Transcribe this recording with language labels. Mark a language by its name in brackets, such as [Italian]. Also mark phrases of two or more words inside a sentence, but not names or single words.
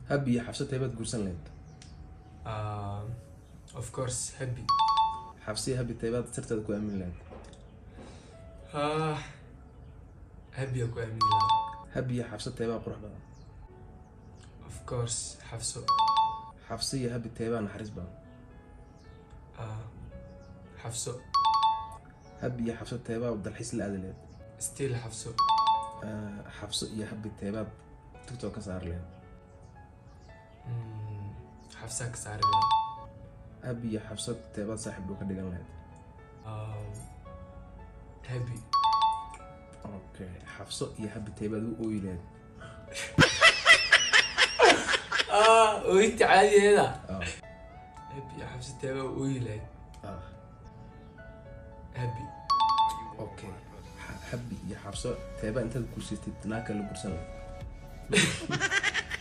[Somali] happy iyo xabso teebaad guursan lahayd? [English] Of course happy. [Somali] xabsi iyo happy teebaad sirteeda ku aamin lahayd? happy ku aamin lahaa. happy iyo xabso teebaa qurux badan? [English] Of course xabso. [Somali] xabsi iyo happy teebaa naxariis badan? xabso. happy iyo xabso teebaa dalxiis la aadi lahayd? [English] still xabso. [Somali] xabso iyo happy teebaad tiktok ka saari lahayd? xabsa ka saari lahaa. happy iyo xabso teebaad saaxiib dhow ka dhigan lahayd? happy. okay, xabso iyo happy teebaad u ooyi lahayd? ooyinta caadigeeda. happy iyo xabso teebaa ooyi lahayd. happy. okay, happy iyo xabso teebaa intaad guursatid naagka la guursan lahayd?